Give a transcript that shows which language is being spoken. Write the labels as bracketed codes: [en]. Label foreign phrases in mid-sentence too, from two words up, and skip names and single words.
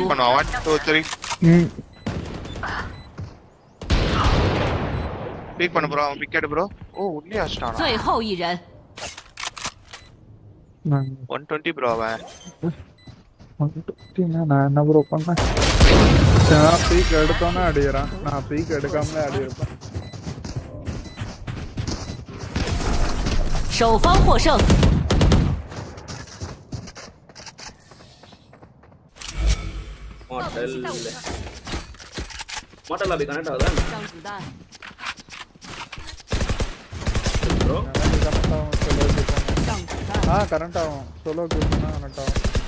[ta] பிக்，பண்ணுவா 1 2 3 ம் பிக் பண்ணு ப்ரோ அவன் பிக் எடு ப்ரோ ஓ உள்ளே அடிச்சானா [zh] 最后一人， [ta] 120 ப்ரோ அவன் நான் என்ன ப்ரோ பண்ணேன் நான் பீக் எடுத்தோன்னே அடிக்கிறேன் நான் பீக் எடுக்காமலே அடியிருப்பேன் [zh] 守方获胜。 [ta] மாடல் மாடல் [en] lobby connect [ta] ஆகுதா [zh] 上子弹， [ta] ப்ரோ கரெக்ட் ஆகும் சோலோக்கு போனா [zh] 上子弹， [ta] கரெக்ட் ஆகும் சோலோக்கு போனா கரெக்ட் ஆகும்